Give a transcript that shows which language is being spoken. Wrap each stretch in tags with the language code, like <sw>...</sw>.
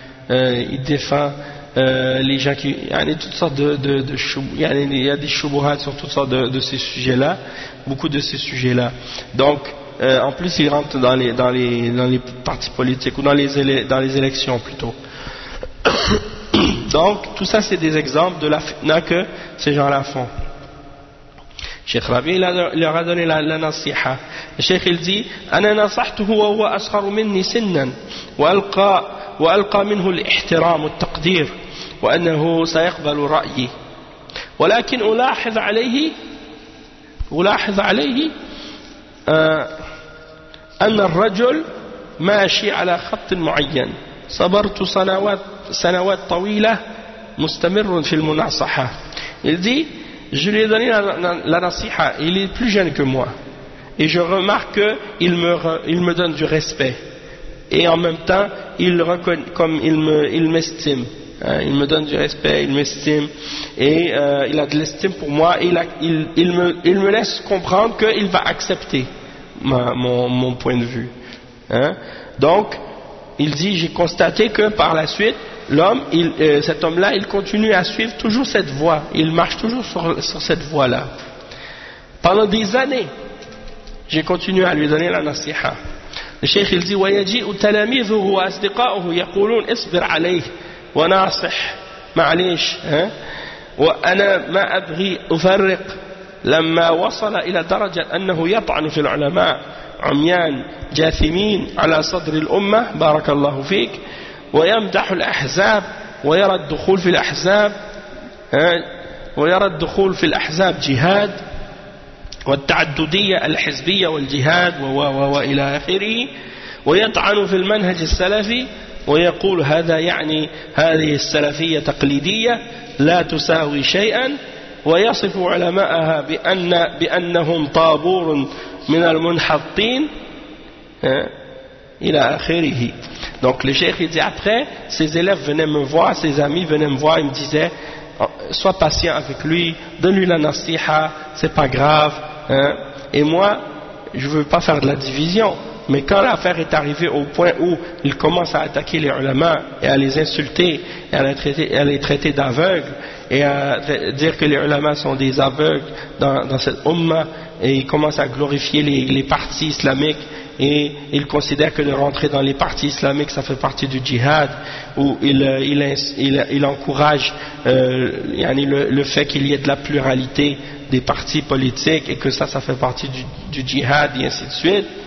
<fr>Il défend les gens qui... Il y a toutes sortes de il y a des choubouhats sur toutes sortes de ces sujets-là, beaucoup de ces sujets-là. Donc, en plus, il rentre dans les partis politiques, ou dans les élections plutôt. Donc, tout ça, c'est des exemples de la fitna que ces gens-là font. Cheikh Rabi, il leur a donné la nasiha. Le Cheikh, il dit,</fr> <ar>« Ana nasahtuhu wa huwa asgharu minni sinnan, wa alqa... » وألقى منه الاحترام والتقدير وأنه سيقبل رأيي ولكن ألاحظ عليه أن الرجل ماشي على خط معين. صبرت سنوات طويلة مستمر في المناصحة.</ar> <fr>Il dit, je lui ai donné la nasiha. Il est plus jeune que moi et je remarque qu'il me donne du respect. Et en même temps, il reconnaît, comme il m'estime. Il me donne du respect, il m'estime. Et il a de l'estime pour moi. Et il me laisse comprendre qu'il va accepter mon point de vue. Donc, il dit, j'ai constaté que par la suite, cet homme-là, il continue à suivre toujours cette voie. Il marche toujours sur cette voie-là. Pendant des années, j'ai continué à lui donner la nasiha.</fr> <ar>الشيخ يلزي ويجيء تلاميذه وأصدقائه يقولون اصبر عليه وناصح معليش وأنا ما أبغي أفرق. لما وصل إلى درجة أنه يطعن في العلماء عميان جاثمين على صدر الأمة بارك الله فيك ويمدح الأحزاب ويرى الدخول في الأحزاب جهاد والتعددية الحزبية والجهاد وإلى آخره ويطعن في المنهج السلفي ويقول هذا يعني هذه السلفية تقليدية لا تساوي شيئا ويصف علماءها بأنهم طابور من المنحطين إلى آخره.</ar> <fr>Donc le cheikh il dit après, ses élèves venaient me voir, ses amis venaient me voir, ils me disaient, sois patient avec lui, donne-lui la nasiha, c'est pas grave, hein. Et moi, je veux pas faire de la division. Mais quand l'affaire est arrivée au point où il commence à attaquer les ulama et à les insulter et à les traiter d'aveugles et à dire que les ulama sont des aveugles dans cette umma, et il commence à glorifier les partis islamiques et il considère que de rentrer dans les partis islamiques ça fait partie du djihad, où il encourage le fait qu'il y ait de la pluralité des partis politiques et que ça fait partie du djihad et ainsi de suite.</fr>